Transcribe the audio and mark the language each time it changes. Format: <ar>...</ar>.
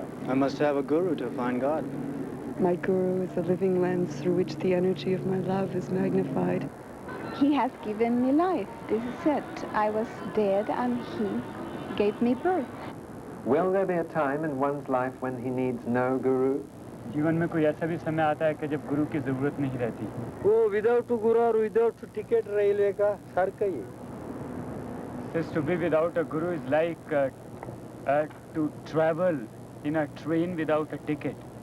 <en>I must have a guru to find God. My guru is a living lens through which the energy of my love is magnified. He has given me life. This is it. I was dead and he gave me birth. Will there be a time in one's life when he needs no guru?</en> <hi>जीवन में कोई ऐसा भी समय आता है कि जब गुरु की जरूरत नहीं रहती। वो विदाउट गुरु और विदाउट टिकट रेलवे का फर्क ही है।</hi> <en>Says to be without a guru is like to travel in a train without a ticket.</en>